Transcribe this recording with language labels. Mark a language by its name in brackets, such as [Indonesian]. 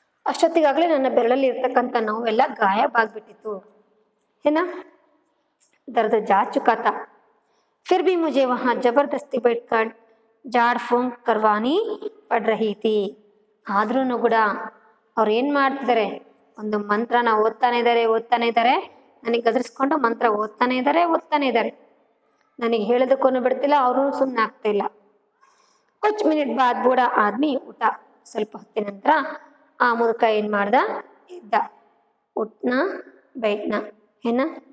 [Kannada] ಅಷ್ಟೊತ್ತಿಗಾಗಲೇ ನನ್ನ ಬೆರಳಲ್ಲಿ ಇರ್ತಕ್ಕಂಥ ನೋವೆಲ್ಲ ಗಾಯಬಾಗ್ಬಿಟ್ಟಿತ್ತು, ಏನ [Hindi] दर्द जा चुका था। फिर भी मुझे वहाँ जबरदस्ती बैठकर जाड़ फूंक करवानी पड़ रही थी। [Kannada] ಆದ್ರೂ ಕೂಡ ಅವ್ರು ಏನು ಮಾಡ್ತಿದ್ದಾರೆ, ಒಂದು ಮಂತ್ರನ ಓದ್ತಾನೆ ಇದ್ದಾರೆ, ನನಗೆ ಗದರಿಸ್ಕೊಂಡು ಮಂತ್ರ ಓದ್ತಾನೆ ಇದ್ದಾರೆ, ನನಗೆ ಹೇಳೋದಕ್ಕೂ ಬಿಡ್ತಿಲ್ಲ, ಅವರು ಸುಮ್ಮನೆ ಆಗ್ತಾ ಇಲ್ಲ। [Hindi] ಕುछ ಮಿನಿಟ್ ಬಾದ್ ಬೂಢಾ ಆದ್ಮಿ ಊಟ, [Kannada] ಸ್ವಲ್ಪ ಹೊತ್ತಿನ ನಂತರ ಆ ಮುದುಕ ಏನು ಮಾಡ್ದ, ಎದ್ದ, [Hindi] ಉಟ್ನಾ बैठना है ना।